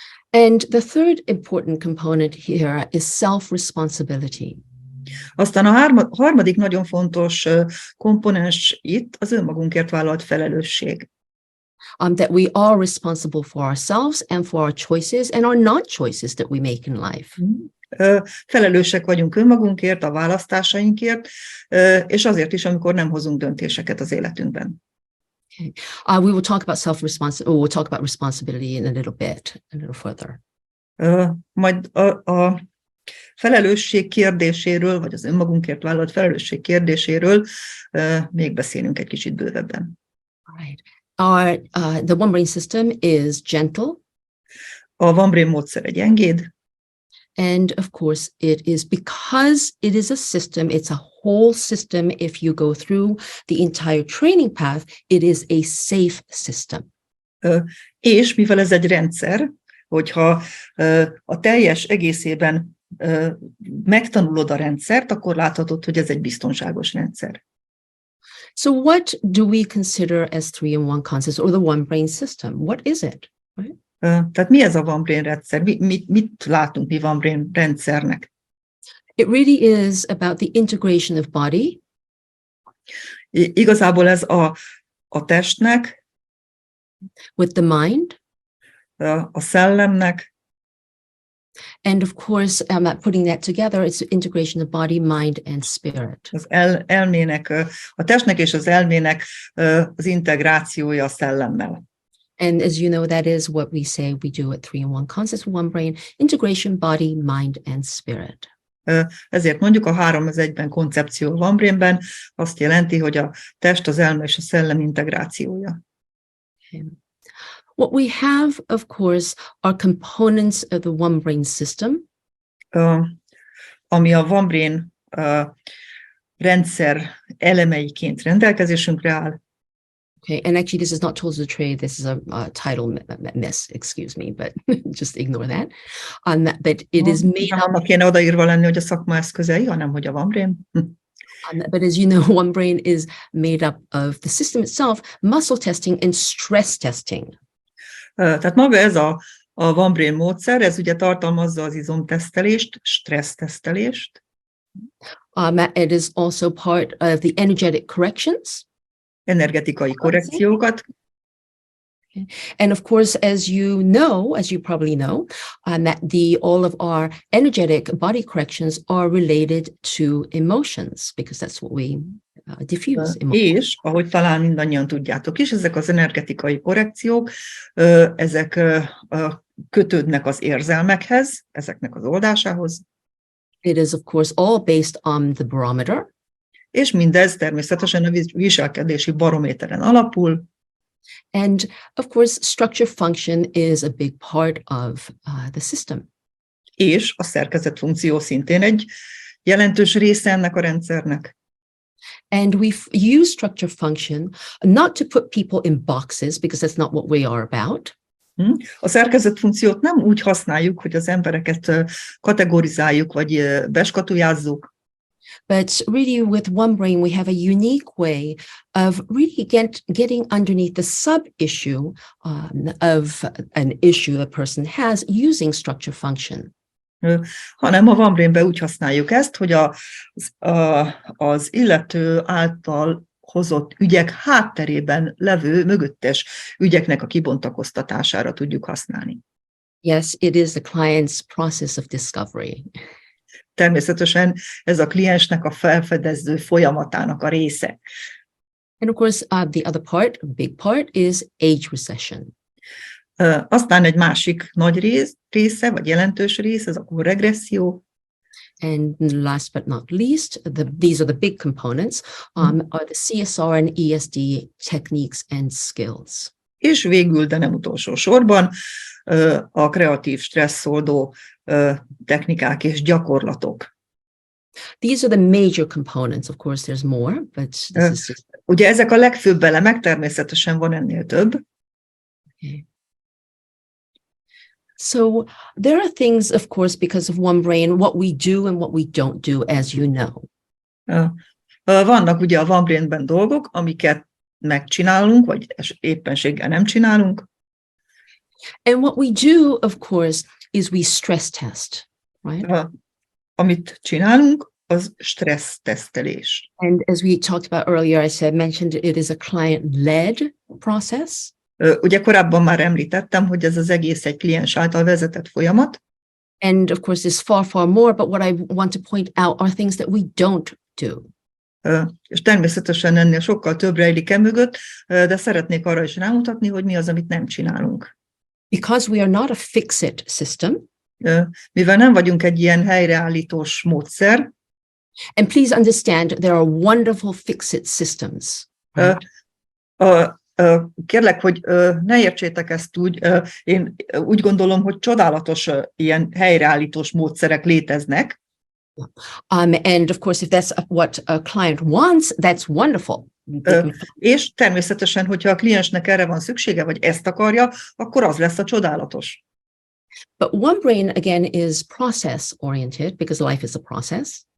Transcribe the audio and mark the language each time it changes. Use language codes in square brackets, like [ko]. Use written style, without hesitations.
[en] And the third important component here is self-responsibility. [hu] Aztán a harmadik nagyon fontos komponens itt az önmagunkért vállalt felelősség. [en] That we are responsible for ourselves and for our choices and our non-choices that we make in life. [hu] Felelősek vagyunk önmagunkért, a választásainkért, és azért is, amikor nem hozunk döntéseket az életünkben. [en] Okay. We will talk about responsibility in a little further. [hu] Majd a felelősség kérdéséről, vagy az önmagunkért vállalt felelősség kérdéséről még beszélünk egy kicsit bővebben. [en] Right. The One Brain system is gentle. [hu] A One Brain módszer egy gyengéd. [en] And of course, because it is a system, it's a whole system. If you go through the entire training path, it is a safe system. [hu] És mivel ez egy rendszer, hogyha a teljes egészében megtanulod a rendszert, akkor láthatod, hogy ez egy biztonságos rendszer. [en] So what do we consider as 3-in-1 concepts or the one brain system? What is it? Right? [hu] Tehát mi ez a one brain rendszer? Mit látunk mi one brain rendszernek? [en] It really is about the integration of body. [hu] Igazából ez a testnek, [en] with the mind, [hu] a szellemnek, [en] and of course, putting that together, it's the integration of body, mind, and spirit. [hu] az elmének, a testnek és az elmének az integrációja a szellemmel. [en] And as you know, that is what we say we do at 3-in-1 concepts, one brain, integration, body, mind, and spirit. [hu] Ezért mondjuk a 3-1-ben koncepció one brainben azt jelenti, hogy a test, az elme és a szellem integrációja. [en] Okay. What we have, of course, are components of the one brain system. [hu] Ami a one brain rendszer elemeiként rendelkezésünkre áll. [en] Okay, and actually this is not tools of the trade, this is a title miss, excuse me, but just ignore that. But it is made up... [hu] Annak kéne odaírva lenni, hogy a szakma eszközei, hanem hogy a one brain. [en] But as you know, one brain is made up of the system itself, muscle testing and stress testing. [hu] Tehát maga ez a one brain módszer, ez ugye tartalmazza az izomtesztelést, stressztesztelést. [en] It is also part of the energetic corrections. [hu] Energetikai korrekciókat. [en] Okay. And of course, as you probably know, that all of our energetic body corrections are related to emotions, because that's what we diffuse. [hu] És, ahogy talán mindannyian tudjátok is, ezek az energetikai korrekciók, ezek kötődnek az érzelmekhez, ezeknek az oldásához. [en] It is, of course, all based on the barometer. [hu] És mindez természetesen a viselkedési barométeren alapul. [en] And of course, structure function is a big part of the system. [hu] És a szerkezet funkció szintén egy jelentős része ennek a rendszernek. [en] And we use structure function not to put people in boxes, because that's not what we are about. [hu] A szerkezet funkciót nem úgy használjuk, hogy az embereket kategorizáljuk, vagy beskatujázzuk. [en] But really with one brain, we have a unique way of really getting underneath the sub-issue of an issue a person has using structure function. [hu] Hanem a one brainben úgy használjuk ezt, hogy az illető által hozott ügyek hátterében levő mögöttes ügyeknek a kibontakoztatására tudjuk használni. [en] Yes, it is the client's process of discovery. [hu] Természetesen ez a kliensnek a felfedező folyamatának a része. [en] And of course, the other part, a big part, is age recession. [hu] Aztán egy másik nagy része, vagy jelentős rész, ez a korregresszió. [en] And last but not least, these are the big components, are the CSR and ESD techniques and skills. [hu] És végül, de nem utolsó sorban, a kreatív stresszoldó technikák és gyakorlatok. [en] These are the major components. Of course, there's more, but this is just... [hu] Ugye ezek a legfőbb elemek, természetesen van ennél több. [en] Okay. So there are things, of course, because of one brain, what we do and what we don't do, as you know. [hu] Vannak ugye a one brainben dolgok, amiket megcsinálunk, vagy éppenséggel nem csinálunk. [en] And what we do, of course, is we stress test, right? [hu] Amit csinálunk, az stressz tesztelés. [en] And as we talked about earlier, mentioned it is a client-led process. [hu] Ugye korábban már említettem, hogy ez az egész egy kliens által vezetett folyamat. [en] And of course, there's far, far more, but what I want to point out are things that we don't do. [hu] És természetesen ennél sokkal több rejlik mögött, de szeretnék arra is rámutatni, hogy mi az, amit nem csinálunk. [en] Because we are not a fix-it system. [hu] Mivel nem vagyunk egy ilyen helyreállítós módszer. [en] And please understand, there are wonderful fix-it systems. Right? [hu] Kérlek, hogy ne értsétek ezt úgy, én úgy gondolom, hogy csodálatos ilyen helyreállítós módszerek léteznek. [en] And of course, if that's what a client wants, that's wonderful. [hu] És természetesen, hogyha a kliensnek erre van szüksége, vagy ezt akarja, akkor az lesz a csodálatos. [en] But one brain, again, is process-oriented because life is a process.